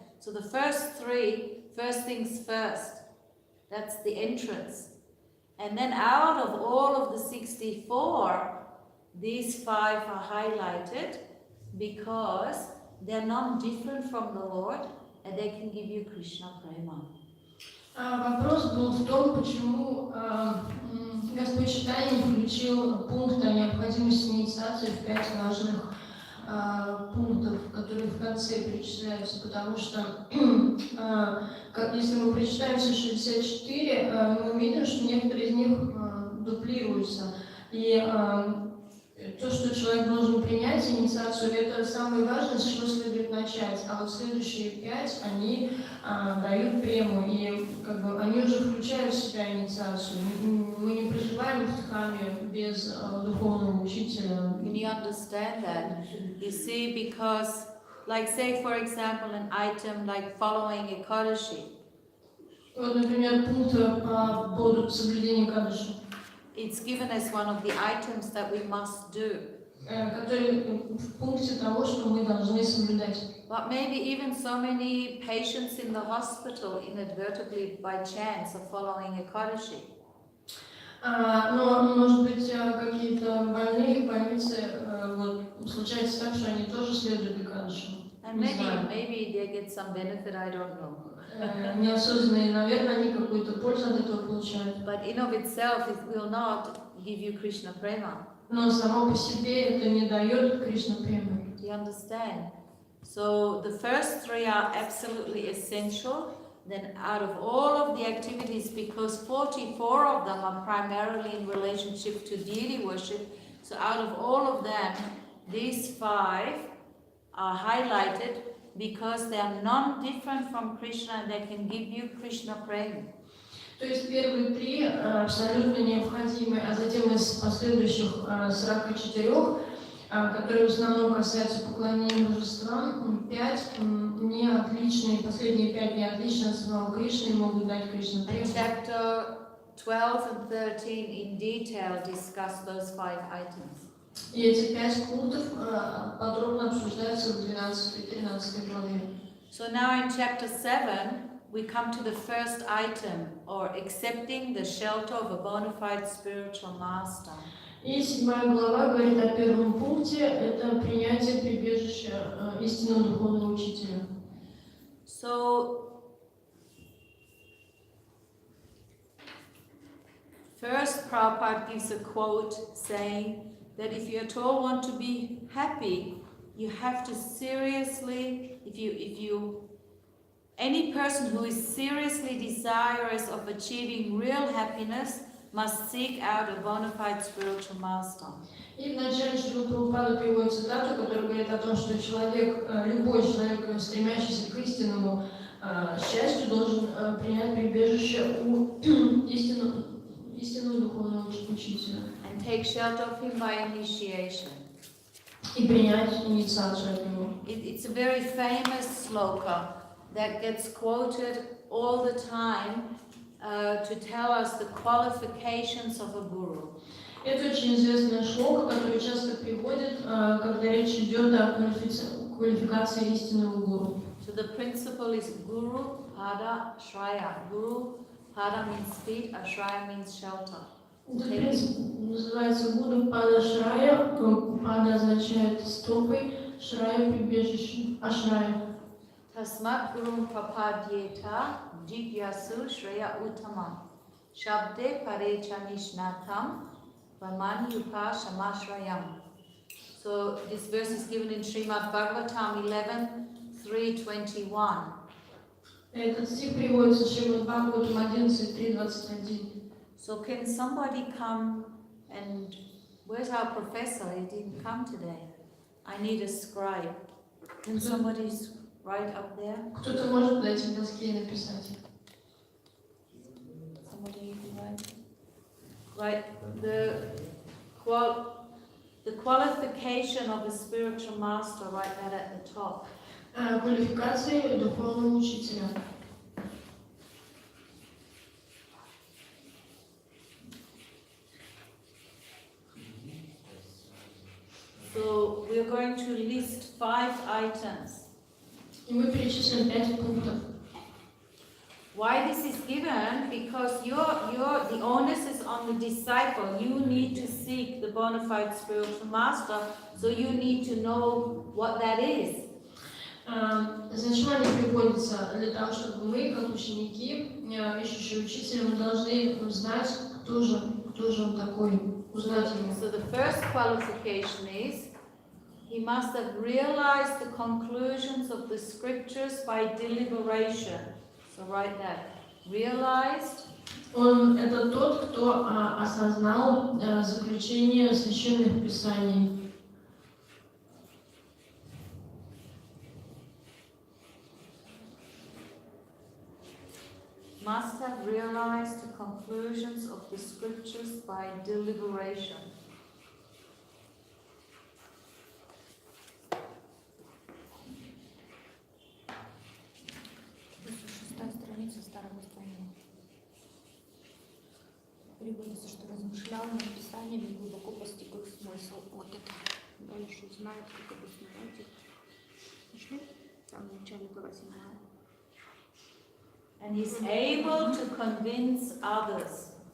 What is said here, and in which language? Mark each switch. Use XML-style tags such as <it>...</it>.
<en>So the first 3, first things first, that's the entrance. And then out of all of the 64, these 5 are highlighted because they're non-different from the Lord and they can give you Krishna Prema.</en> <ru>Вопрос был в том, почему Господь читания включил пункт о необходимости инициации в 5 важных пунктов, которые в конце перечисляются, потому что если мы прочитаем все 64, мы увидим, что некоторые из них дуплируются. И то, что человек должен принять инициацию, это самое важное, с чего следует начать. А вот следующие 5, они дают прему, и как бы они уже включают в себя инициацию. Мы не проживаем в Дхамме без духовного учителя.</ru> <en>Can you understand that? You see, because, like say for example, an item like following Ekadashi.</en> <ru>Вот, например, пункт по поводу соблюдения Экадаши.</ru> <en>It's given as one of the items that we must do.</en> <ru>Который в пункте того, что мы должны соблюдать.</ru> <en>But maybe even so many patients in the hospital inadvertently by chance are following Ekadashi.</en> <ru>Но, может быть, какие-то больные в больнице, вот, случается так, что они тоже следуют Экадаши.</ru> <en>And maybe they get some benefit, I don't know.</en> <ru>Неосознанно, и, наверное, они какую-то пользу от этого получают.</ru> <en>But in of itself, it will not give you Krishna prema.</en> <ru>Но само по себе это не дает Кришна прему.</ru> <en>Do you understand? So the first 3 are absolutely essential. Then out of all of the activities, because 44 of them are primarily in relationship to deity worship, so out of all of them, these 5 are highlighted because they are non-different from Krishna and they can give you Krishna prema.</en> <ru>То есть первые 3 абсолютно необходимы, а затем из последующих 44, которые в основном касаются поклонения божествам, 5 не отличные, последние 5 не отличные от самого Кришны и могут дать Кришна прему.</ru> <en>Chapter 12 and 13 in detail discuss those 5 items.</en> <ru>И эти 5 пунктов подробно обсуждаются в 12 и 13 главе.</ru> <en>So now in chapter 7, we come to the first item, or accepting the shelter of a bona fide spiritual master.</en> <ru>И 7 глава говорит о первом пункте, это принятие прибежища истинного духовного учителя.</ru> <en>So, first Prabhupada gives a quote saying that if you at all want to be happy, you have to seriously, any person who is seriously desirous of achieving real happiness must seek out a bona fide spiritual master.</en> <ru>И в начале Шрила Прабхупада приводит цитату, которая говорит о том, что человек, любой человек, стремящийся к истинному счастью, должен принять прибежище у истинного духовного учителя.</ru> <en>And take shelter of him by initiation.</en> <ru>И принять инициацию от него.</ru> <en>It's a very famous sloka that gets quoted all the time to tell us the qualifications of a guru.</en> <ru>Это очень известная шлока, которую часто приводят, когда речь идет о квалификации истинного гуру.</ru> <en>So the principle is Guru Pada Shraya. Guru Pada means feet, Ashraya means shelter.</en> <ru>Этот принцип называется Гуру Пада Шрая. Пада означает стопы, Шрая прибежище, Ашрая.</ru> <sa>Tasmat Guru Prapadyeta Jigyasu Shreya Uttamam Shabde Parecha Nishnatam Vamani Upa Shamashrayam.</sa> <en>So this verse is given in Srimad Bhagavatam 11:3:21.</en> <ru>Этот стих приводится в Шримад Бхагаватам 11:3:21.</ru> <en>So can somebody come and, where's our professor? He didn't come today. I need a scribe. Can somebody write up there?</en> <ru>Кто-то может подойти к доске и написать.</ru> <en>Somebody write. Right. The qualification of a spiritual master, right there at the top.</en> <ru>Квалификации духовного учителя.</ru> <en>So we are going to list 5 items.</en> <ru>И мы перечислим 5 пунктов.</ru> <en>Why this is given? Because the onus is on the disciple. You need to seek the bona fide spiritual master, so you need to know what that is.</en> <ru>Зачем они приводятся? Для того, чтобы мы, как ученики, ищущие учителя, мы должны знать, кто тоже он такой, узнать его.</ru> <en>So the first qualification is he must have realized the conclusions of the scriptures by deliberation. So write that. Realized.</en> <ru>Он это тот, кто осознал заключение священных писаний.</ru> <en>Must have realized the conclusions of the scriptures by deliberation.</en> <ru>Страница старого издания. Приводится, что размышлял над писаниями, глубоко постиг их смысл. Вот это. Дальше знает, как обосновать их. Нашли? Там в начале глава 7.</ru> <en>And he's able to convince others.</en>